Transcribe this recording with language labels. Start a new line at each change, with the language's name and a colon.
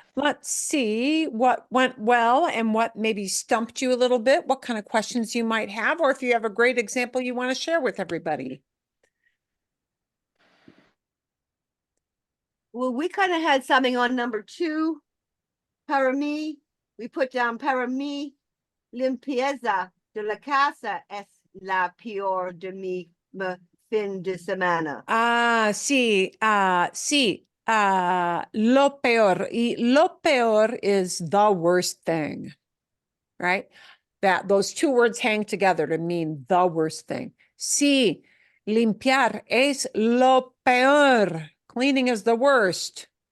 English: Let's see what went well and what maybe stumped you a little bit, what kind of questions you might have, or if you have a great example you want to share with everybody. Well, we kind of had something on number 2.
Spanish: Para mí, we put down para mí, limpieza de la casa es la peor de mi fin de semana. Sí, sí, lo peor.
English: Y lo peor is the worst thing, right? That those two words hang together to mean the worst thing.
Spanish: Sí, limpiar es lo peor.
English: Cleaning is the worst.